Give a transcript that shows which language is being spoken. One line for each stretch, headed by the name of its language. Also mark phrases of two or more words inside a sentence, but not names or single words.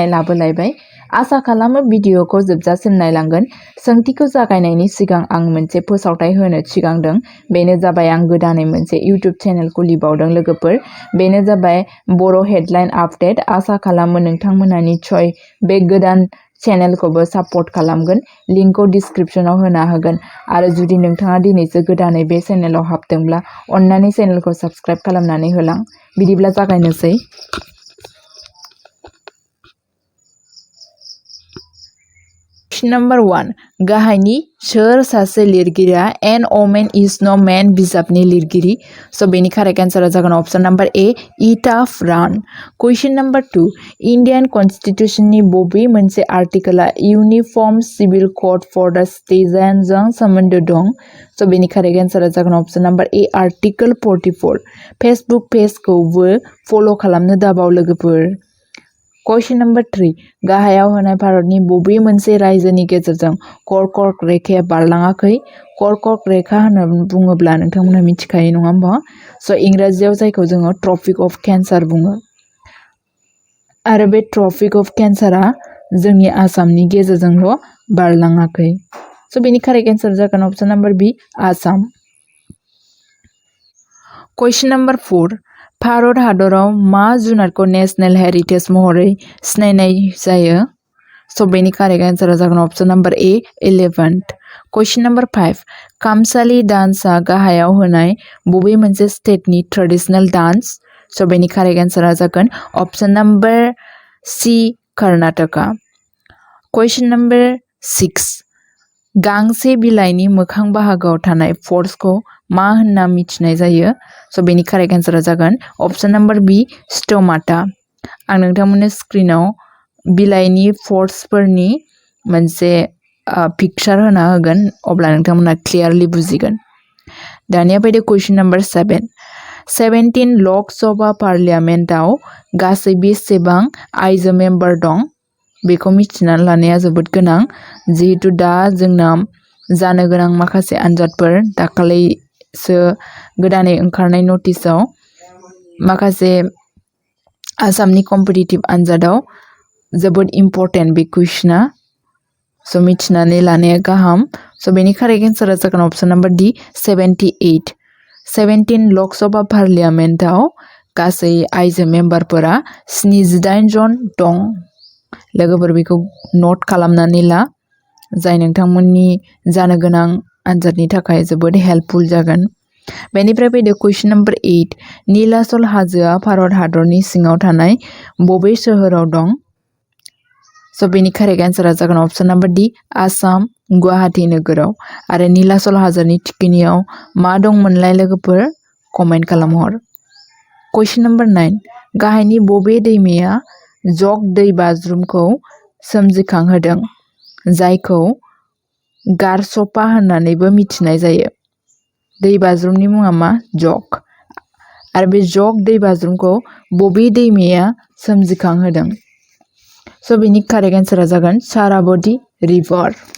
Bodo: लाबोलायबाय आसा खालामो भिडिअखौ जोबजासिम नायलांगोन सोंथिखौ जागायनायनि सिगां आं मोनसे फोसावथाय होनो सिगांदों बेनो जाबाय आं गोदानै मोनसे
English: YouTube channel
Bodo: खुलिबावदों लोगोफोर बेनो जाबाय बर'
English: headline update
Bodo: आसा खालामो नोंथांमोना निश्चय बे गोदान चेनेलखौबो सापर्ट खालामगोन लिंकखौ डिस्क्रिप्शनाव होना होगोन आरो जुदि नोंथाङा दिनैसो गोदानै बे चेनेलाव हाबदोंब्ला अन्नानै चेनेलखौ साबस्क्राइब खालामनानै होलां बिदिब्ला जागायनोसै
English: Question number 1
Bodo: गाहायनि सोर सासे लिरगिरिया
English: an omen is no man
Bodo: बिजाबनि लिरगिरि सो बेनि
English: correct answer
Bodo: जागोन
English: option number A
Bodo: इटा फ्रान क्वेश्चन नंबर 2
English: Indian constitution
Bodo: बबे मोनसे आर्टिकला यूनिफॉर्म सिविल कोड फॉर द सिटीजनजों सोमोन्दो दं सो बेनि
English: correct answer
Bodo: जागोन
English: option number A article 44 Facebook page
Bodo: फलो खालामनो दाबाव लोगोफोर
English: Question number
Bodo: 3 गाहायाव होनाय भारतनि बबे मोनसे रायजोनि गेजेरजों कर्कट रेखाया बारलाङाखै कर्कट रेखा होनना बुङोब्ला नोंथांमोना मिथिखायो नङा होमबा सो इंराजियाव जायखौ जोङो ट्रपिक अफ कैंसर बुङो आरो बे ट्रपिक अफ कैंसरा जोंनि आसामनि गेजेरजोंल' बारलाङाखै सो बेनि
English: correct answer
Bodo: जागोन
English: option number B
Bodo: आसाम
English: Question number 4
Bodo: भारत हादराव मा जुनारखौ
English: national heritage
Bodo: महरै सिनायनाय जायो सो बेनि
English: correct answer
Bodo: जागोन
English: option number A elephant question number 5
Bodo: कामसाली डान्सआ गाहायाव होनाय बबे मोनसे
English: state traditional dance
Bodo: सो बेनि
English: correct answer
Bodo: जागोन
English: option number C
Bodo: कर्नाटका
English: question number 6
Bodo: गांसे बिलाइनि मोखां बाहागोआव थानाय फोर्सखौ मा होनना मिथिनाय जायो सो बेनि
English: correct answer
Bodo: जागोन
English: option number B stomata
Bodo: आं नोंथांमोननो स्क्रिनाव बिलाइनि फोर्सफोरनि मोनसे पिक्चार होना होगोन अब्ला नोंथांमोना क्लियरलि बुजिगोन दानिया फैदो
English: question number 7
Bodo: 17 लक सभा पार्लियामेन्टआव गासै बेसेबां आइजो मेम्बार दं बेखौ मिथिना लानाया जोबोद गोनां जिहेतु दा जोंना जानो गोनां माखासे आनजादफोर दाखालैसो गोदानै ओंखारनाय नटिसआव माखासे आसामनि कम्पिटिटिभ आनजादाव जोबोद इम्पर्टेन्ट बे कुइसना सो मिथिनानै लानाया गाहाम सो बेनि
English: correct answer
Bodo: जागोन
English: option number D 78
Bodo: 17 लक सभा पार्लियामेन्टआव गासै आइजो मेम्बारफोरा 78 जन दं लोगोफोर बेखौ नोट खालामनानै ला जाय नोंथांमोननि जानो गोनां आनजादनि थाखाय जोबोद हेल्पफुल जागोन बेनिफ्राय फैदो
English: question number 8
Bodo: नीलाचल हाजोआ भारत हादरनि सिङाव थानाय बबे सोहोराव दं सो बेनि
English: correct answer
Bodo: जागोन
English: option number D
Bodo: आसाम गुवाहाटी नोगोराव आरो नीलाचल हाजोनि थिखिनियाव मा दंमोनलाय लोगोफोर कमेन्ट खालामहर
English: question number 9
Bodo: गाहायनि बबे दैमाया जग दै बाज्रुमखौ सोमजिखांहोदों जायखौ गारसपा होननानैबो मिथिनाय जायो दै बाज्रुमनि मुङा मा जग आरो बे जग दै बाज्रुमखौ बबे दैमाया सोमजिखांहोदों सो बेनि
English: correct answer
Bodo: जागोन साराबती रिभार